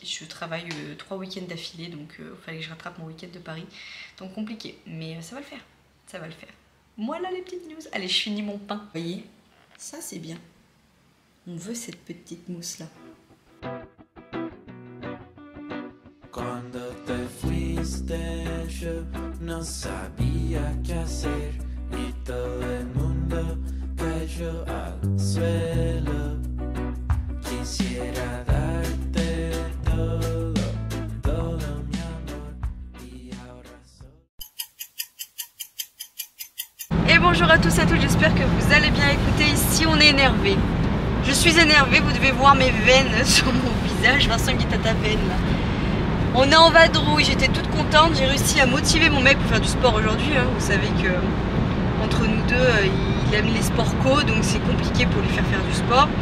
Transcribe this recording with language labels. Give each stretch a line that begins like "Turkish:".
French: Je travaille 3 week-ends d'affilée, donc il fallait que je rattrape mon week-end de Paris. Donc compliqué, mais ça va le faire, ça va le faire. Voilà les petites news. Allez, je finis mon pain. Vous voyez, ça c'est bien. On veut cette petite mousse là.
Spanish: Quando te fuiste, yo no sabía qué hacer y todo el mundo cayó al suelo. Quisiera darte todo, todo mi amor y ahora soy...
French: Et bonjour à tous et à toutes, j'espère que vous allez bien. Écoutez, ici on est énervé. Je suis énervée, vous devez voir mes veines sur mon visage. Vincent Guy Tata veine là. On est en vadrouille, j'étais toute contente, j'ai réussi à motiver mon mec pour faire du sport aujourd'hui. Hein. Vous savez que entre nous deux, il aime les sports co, donc c'est compliqué pour lui faire du sport.